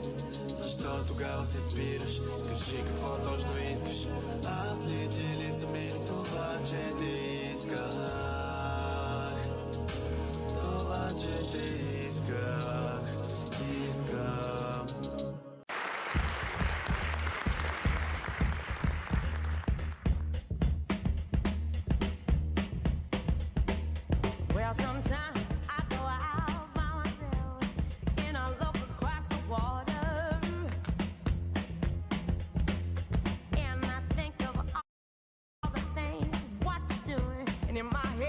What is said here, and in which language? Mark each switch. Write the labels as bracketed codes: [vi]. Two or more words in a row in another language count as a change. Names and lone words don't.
[bg] Защо тогава се спираш? Кажи какво точно искаш. Аз ли ти липсвам или това, че те исках? Това, че те исках, искам. [en] Well, sometimes I go out by myself and I look across the water and I think of all the things what you're doing, and in my